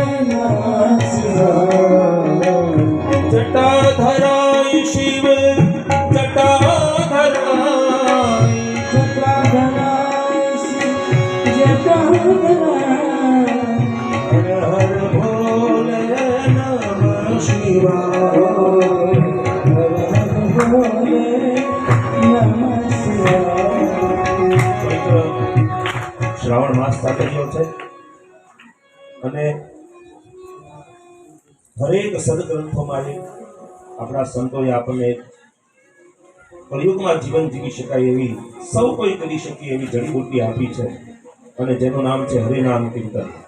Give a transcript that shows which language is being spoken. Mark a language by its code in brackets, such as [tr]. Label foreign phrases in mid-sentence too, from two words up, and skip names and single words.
[hi] जटाधराय शिव जटाधराय, जटाधराय शिव जटाधराय, हर हर भोले नमः शिवाय, हर हर भोले नमः शिवाय। [gu] શ્રાવણ માસ ચાલી રહ્યો છે અને હરેક સદગ્રંથોમાં આપણા સંતોએ આપણને કળિયુગમાં જીવન જીવી શકાય એવી, સૌ કોઈ કરી શકે એવી જડીબુટ્ટી આપી છે અને જેનું નામ છે હરિનામ કીર્તન।